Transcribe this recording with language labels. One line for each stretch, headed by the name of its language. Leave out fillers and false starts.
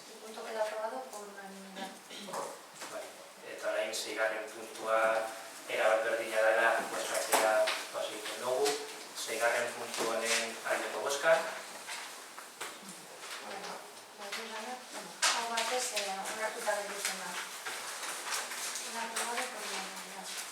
Spanish: El punto queda aprobado por unanimidad.
Basque: Eta orain, 6. puntua erabat berdina dela bozkatzera paso egiten dugu. 6. puntu honen aldeko bozkak. Hau batez onartuta gelditzen da.
Spanish: Queda aprobado por unanimidad.